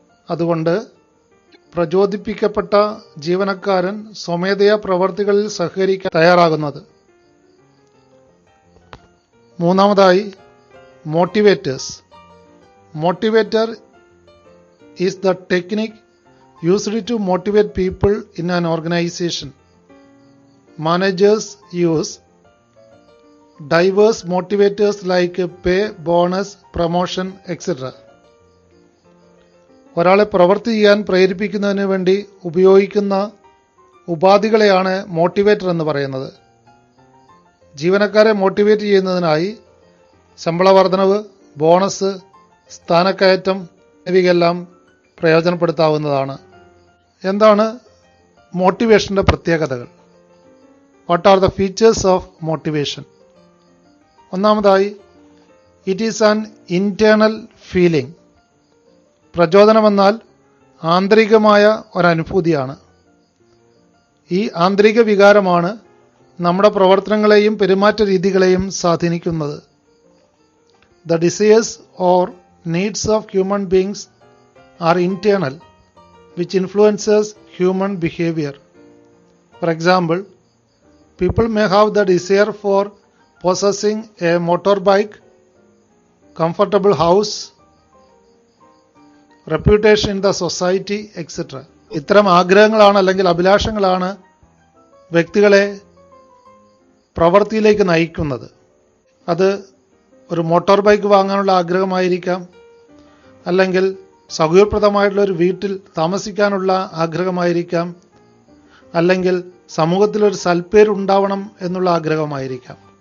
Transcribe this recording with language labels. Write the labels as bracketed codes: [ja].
[ml] അതുകൊണ്ട് പ്രചോദിപ്പിക്കപ്പെട്ട ജീവനക്കാരൻ സ്വമേധയാ പ്രവർത്തികളിൽ സഹകരിക്കാൻ തയ്യാറാകുന്നത്. മൂന്നാമതായി, [en] Motivators. Motivator is the technique used to motivate people in an organisation. Managers use diverse motivators like pay, bonus, promotion, etc. [ml] ഒരാളെ പ്രവൃത്തി ചെയ്യാൻ പ്രേരിപ്പിക്കുന്നതിന് വേണ്ടി ഉപയോഗിക്കുന്ന ഉപാധികളെയാണ് മോട്ടിവേറ്റർ എന്ന് പറയുന്നത്. ജീവനക്കാരെ മോട്ടിവേറ്റ് ചെയ്യുന്നതിനായി ശമ്പള വർധനവ്, ബോണസ്, സ്ഥാനക്കയറ്റം എന്നിവയെല്ലാം പ്രയോജനപ്പെടുത്താവുന്നതാണ്. എന്താണ് മോട്ടിവേഷൻ്റെ പ്രത്യേകതകൾ? [en] What are the features of motivation? [ml] ഒന്നാമതായി, [en] It is an internal feeling. [ml] പ്രചോദനമെന്നാൽ ആന്തരികമായ ഒരനുഭൂതിയാണ്. ഈ ആന്തരിക വികാരമാണ് നമ്മുടെ പ്രവർത്തനങ്ങളെയും പെരുമാറ്റ രീതികളെയും സ്വാധീനിക്കുന്നത്. [en] The desires or needs of human beings are internal, which influences human behaviour. For example, people may have the desire for possessing a motorbike, comfortable house, reputation in the society, etc. [ml] ഇത്തരം ആഗ്രഹങ്ങളാണ് അല്ലെങ്കിൽ അഭിലാഷങ്ങളാണ് വ്യക്തികളെ പ്രവൃത്തിയിലേക്ക് നയിക്കുന്നത്. അത് ഒരു motor bike വാങ്ങാനുള്ള ആഗ്രഹമായിരിക്കാം, അല്ലെങ്കിൽ സൗകര്യപ്രദമായിട്ടുള്ള ഒരു വീട്ടിൽ താമസിക്കാനുള്ള ആഗ്രഹമായിരിക്കാം, അല്ലെങ്കിൽ സമൂഹത്തിലൊരു സൽപ്പേരുണ്ടാവണം എന്നുള്ള ആഗ്രഹമായിരിക്കാം.